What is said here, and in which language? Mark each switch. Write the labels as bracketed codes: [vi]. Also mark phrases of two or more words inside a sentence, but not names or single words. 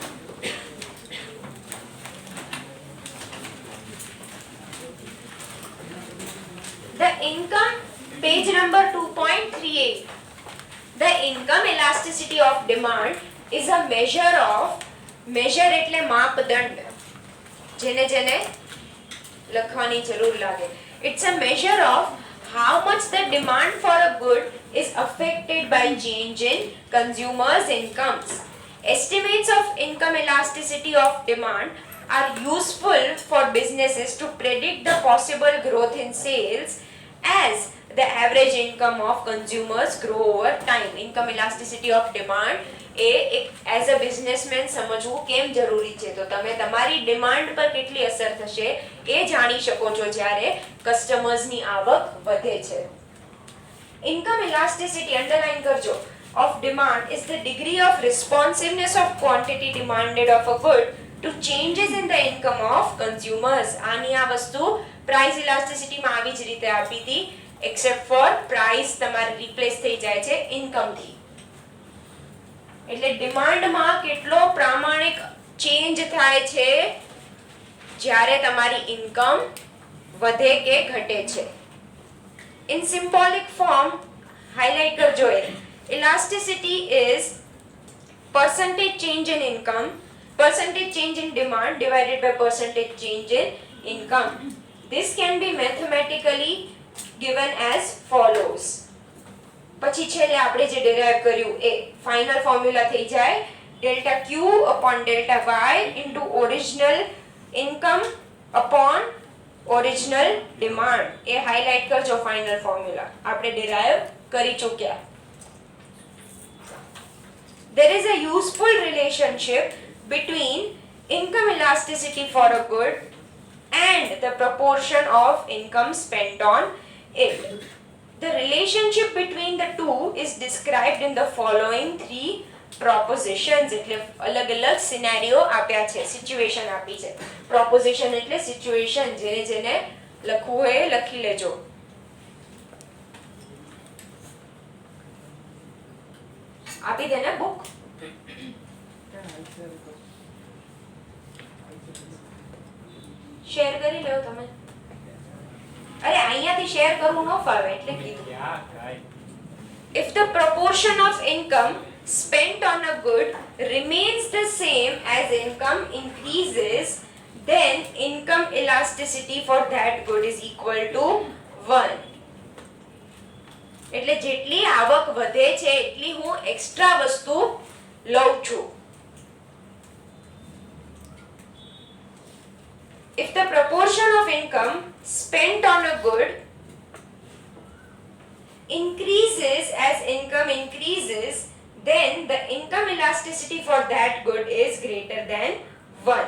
[en] The income page number 2.38 The income elasticity of demand is a measure [gu] એટલે માપદંડ જેને જેને લખવાની જરૂર લાગે [en] it's a measure of how much the demand for a good is affected by change in consumers incomes estimates of income elasticity of demand are useful for businesses to predict the possible growth in sales as the average income of consumers grow over time income elasticity of demand [gu] એ એક [en] as a businessman [gu] સમજવું કેમ જરૂરી છે તો તમે તમારી ડિમાન્ડ પર કેટલી અસર થશે એ જાણી શકો છો જ્યારે કસ્ટમર્સની આવક વધે છે [en] income elasticity underline કરજો of demand is the degree of responsiveness of quantity demanded of a good to changes in the income of consumers [gu] આની આ વસ્તુ પ્રાઇસ ઇલાસ્ટિસિટીમાં આવી જ રીતે આપી હતી [en] except for price [gu] તમારે રિપ્લેસ થઈ જાય છે ઇન્કમ થી એટલે ડિમાન્ડમાં કેટલો પ્રામાણિક ચેન્જ થાય છે જ્યારે તમારી ઇન્કમ વધે કે ઘટે છે [en] in symbolic form highlight [gu] કરજો [en] elasticity is percentage change in income percentage change in demand divided by percentage change in income this can be mathematically given as follows [gu] પછી છેલ્લે આપણે જે ડેરાઇવ કર્યું એ ફાઇનલ ફોર્મ્યુલા થઈ જાય [en] delta Q upon delta Y into original income upon original demand [gu] એ હાઇલાઇટ કરજો ફાઇનલ ફોર્મ્યુલા આપણે ડિરાઈવ કરી ચૂક્યા. [en] There is a useful relationship between income elasticity for a good and the proportion of income spent on it. The relationship between the two is described in the following three propositions. [gu] એટલે અલગ અલગ સિનેરિયો આપ્યા છે, સિચ્યુએશન આપી છે. પ્રોપોઝિશન એટલે સિચ્યુએશન, જેને લખવું હોય લખી લેજો. આપી દે ને બુક. શેર કરી લો તમે. અરે અહીંયાથી શેર કરવું ન ફાવે એટલે કીધું. [en] If the proportion of income spent on a good remains the same as income increases, then income elasticity for that good is equal to 1. [gu] એટલે જેટલી આવક વધે છે એટલી હું એક્સ્ટ્રા વસ્તુ લઉં છું. [en] If the proportion of income spent on a good increases as income increases, then the income elasticity for that good is greater than 1.